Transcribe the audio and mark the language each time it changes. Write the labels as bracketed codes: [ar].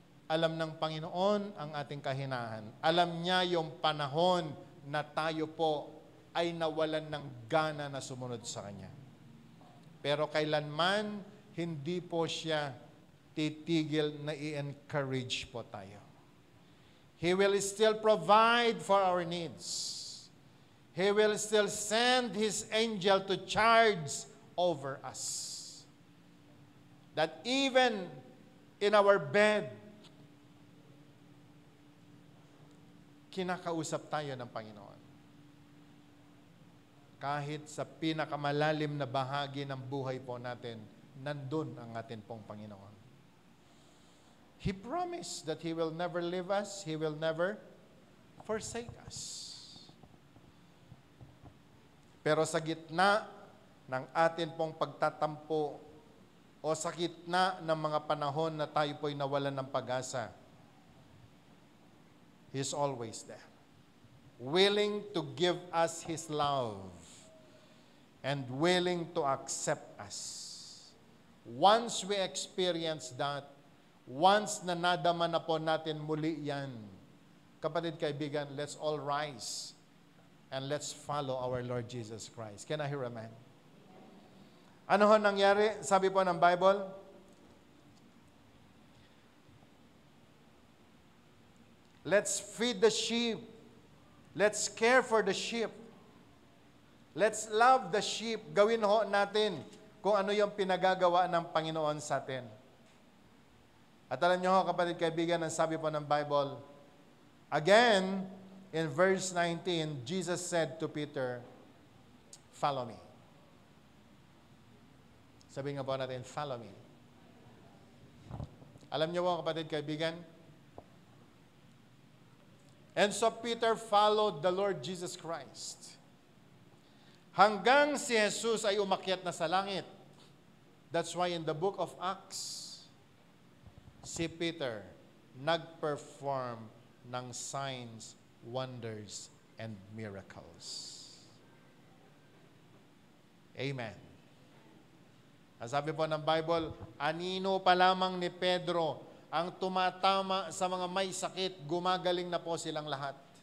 [tl] Alam ng Panginoon ang ating kahinaan. Alam niya yung panahon na tayo po ay nawalan ng gana na sumunod sa Kanya. Pero kailanman, hindi po siya titigil na i-encourage po tayo. [en] He will still provide for our needs. He will still send His angel to charge over us. That even in our bed, [tl] kinakausap tayo ng Panginoon. Kahit sa pinakamalalim na bahagi ng buhay po natin, nandun ang atin pong Panginoon. [en] He promised that He will never leave us, He will never forsake us. [tl] Pero sa gitna ng atin pong pagtatampo o sa gitna ng mga panahon na tayo po'y nawalan ng pag-asa, [en] He's always there, willing to give us His love and willing to accept us. Once we experience that, once [tl] na nadama na po natin muli yan, kapatid, kaibigan, [en] let's all rise and let's follow our Lord Jesus Christ. Can I hear amen? [tl] Ano ho nangyari? Sabi po ng [en] Bible, let's feed the sheep. Let's care for the sheep. Let's love the sheep. [tl] Gawin ho natin kung ano yung pinagagawa ng Panginoon sa atin. At alam niyo ho, kapatid kaibigan, ang sabi po ng Bible, [en] again, in verse 19, Jesus said to Peter, follow me. [tl] Sabi nga po natin, [en] follow me. [tl] Alam niyo po, kapatid kaibigan, [en] and so Peter followed the Lord Jesus Christ. [tl] Hanggang si Jesus ay umakyat na sa langit. [en] That's why in the book of Acts, si Peter nag-perform ng signs, wonders, and miracles. Amen. [tl] Ang sabi po ng Bible, anino pa lamang ni Pedro ang tumatama sa mga may sakit, gumagaling na po silang lahat.